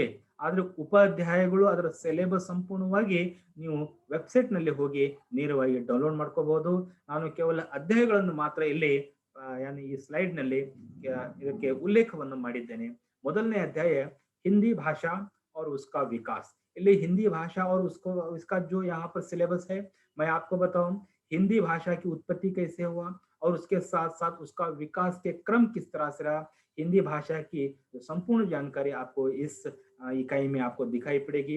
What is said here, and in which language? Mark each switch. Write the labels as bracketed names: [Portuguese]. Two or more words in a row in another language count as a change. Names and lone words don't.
[Kannada] ಆದ್ರೆ ಉಪ ಅಧ್ಯಾಯಗಳು, ಅದರ ಸಿಲೆಬಸ್ ಸಂಪೂರ್ಣವಾಗಿ ನೀವು ವೆಬ್ಸೈಟ್ ನಲ್ಲಿ ಹೋಗಿ ನೇರವಾಗಿ ಡೌನ್ಲೋಡ್ ಮಾಡ್ಕೋಬಹುದು. ನಾನು ಕೇವಲ ಅಧ್ಯಾಯಗಳನ್ನು ಮಾತ್ರ ಇಲ್ಲಿ ಈ ಸ್ಲೈಡ್ ನಲ್ಲಿ ಇದಕ್ಕೆ ಉಲ್ಲೇಖವನ್ನು ಮಾಡಿದ್ದೇನೆ. ಮೊದಲನೇ ಅಧ್ಯಾಯ ಹಿಂದಿ ಭಾಷಾ [Hindi] और उसका विकास. ಇಲ್ಲಿ हिंदी भाषा और उसका जो यहाँ पर सिलेबस है मैं आपको बताऊं, हिंदी भाषा की उत्पत्ति कैसे हुआ और उसके साथ साथ उसका विकास के क्रम किस तरह से रहा। हिंदी भाषा की संपूर्ण जानकारी आपको इस इकाई में आपको दिखाई पड़ेगी।